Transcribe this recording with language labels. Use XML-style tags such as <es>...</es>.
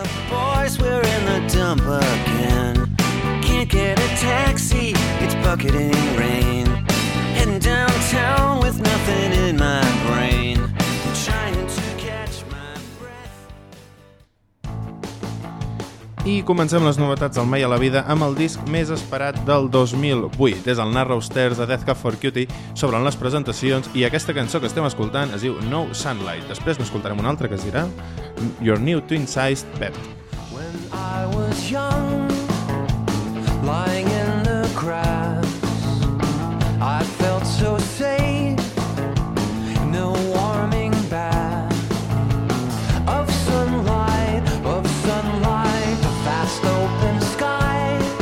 <en>Boys, we're in the dump again. Can't get a taxi, it's bucketing rain. Heading downtown with nothing in my brain. Trying to catch my breath.</en> <ca>I comencem les novetats del Mai a la vida amb el disc més esperat del 2008. És el Narrow Stairs de Death Cab for Cutie, s'obren les presentacions i aquesta cançó que estem escoltant es diu No Sunlight. Després n'escoltarem una altra que es dirà Your New Twin-Sized Bed.</ca> <en>When I was young, lying in the grass, I felt so safe, no warming bath. Of sunlight, a vast open sky,</en>